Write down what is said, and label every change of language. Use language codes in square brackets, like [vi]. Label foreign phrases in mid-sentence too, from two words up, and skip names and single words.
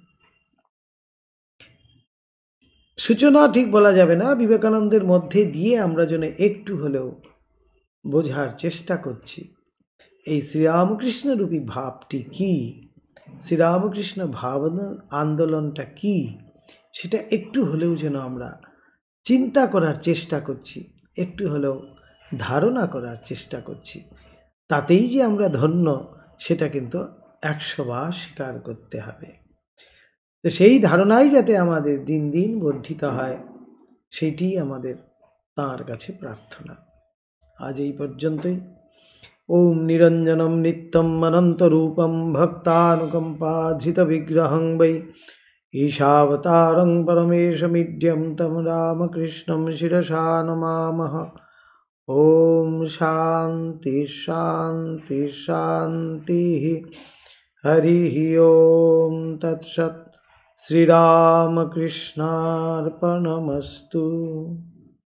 [bn] সূচনা ঠিক বলা যাবে না, বিবেকানন্দের মধ্যে দিয়ে আমরা যেন একটু হলেও বোঝার চেষ্টা করছি এই শ্রীরামকৃষ্ণ রূপী ভাবটি কি, শ্রীরামকৃষ্ণ ভাবনা আন্দোলনটা কি, সেটা একটু হলেও যেন আমরা চিন্তা করার চেষ্টা করছি, একটু হলেও ধারণা করার চেষ্টা করছি। তাতেই যে আমরা ধন্য সেটা কিন্তু 100 বার স্বীকার করতে হবে। তো সেই ধারণাই যাতে আমাদের দিন দিন বর্ধিত হয়, সেইটি আমাদের তাঁর কাছে প্রার্থনা। আজ এই পর্যন্তই। [sa] ॐ निरञ्जनं नित्यम् अनन्तरूपं भक्तानुकम्पाधृत विग्रहं वै ईशावतारं परमेशमीड्यं तं रामकृष्णं शिरसा नमामः। ॐ शान्तिः शान्तिः शान्तिः। हरिः ओम तत्सत्। श्रीरामकृष्णार्पणमस्तु।